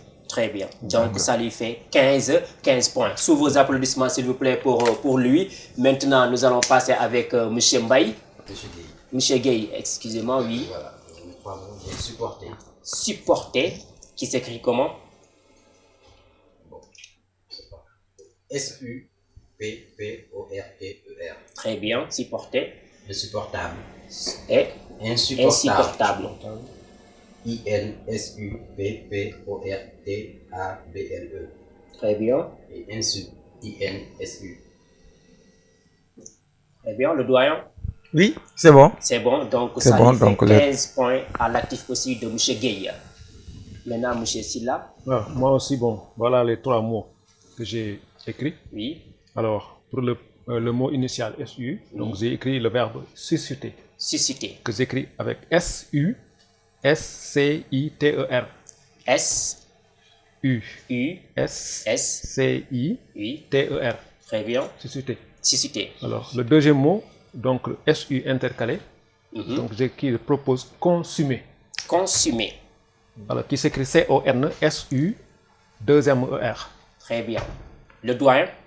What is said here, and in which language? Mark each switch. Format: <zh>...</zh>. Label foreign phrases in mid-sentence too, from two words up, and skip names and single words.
<fr>Très bien. Donc ça lui fait 15 points. Sous vos applaudissements s'il vous plaît pour lui. Maintenant nous allons passer avec M. Mbaye. M. Gueye, excusez-moi, oui. Voilà, j'ai supporté. Supporter, qui s'écrit comment? S-U-P-P-O-R-T-E-R. Très bien, supporter. Insupportable. Et insupportable. I-N-S-U-P-P-O-R-T-A-B-L-E. Très bien. Et insu. I-N-S-U. Très bien, le doyen? Oui, c'est bon. C'est bon, donc ça bon, fait donc 15 points à l'actif aussi de M. Gueye. Maintenant, M. Silla. Moi aussi, bon, voilà les 3 mots que j'ai écrits. Oui. Alors, pour le mot initial SU, donc j'ai écrit le verbe susciter. Susciter. Que j'écris avec S-U-S-C-I-T-E-R. S-U. S-C-I-T-E-R. Très bien. Susciter. Susciter. Alors, le deuxième mot, donc SU intercalé. Donc, je propose consumer. Consumer. Alors, qui s'écrit C-O-N-S-U, deuxième E-R. Très bien. Le doyen?</fr>